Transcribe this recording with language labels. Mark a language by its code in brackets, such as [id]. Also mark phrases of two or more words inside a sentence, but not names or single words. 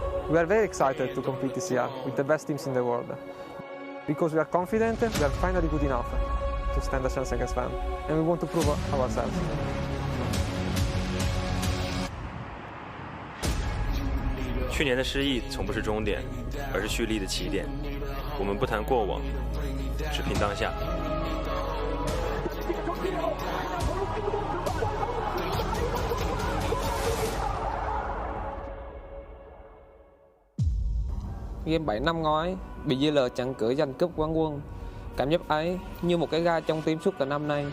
[en] We are very excited to compete this year with the best teams in the world. Because we are confident we are finally good enough to stand a chance against them, and we want to prove ourselves. [zh] 去年的失意从不是终点，而是蓄力的起点。我们不谈过往，只拼当下。 [vi] Game 7 năm ngoái, bị DL chặn cửa giành cúp quán quân. Cảm giác ấy như một cái gai trong tim suốt cả năm nay.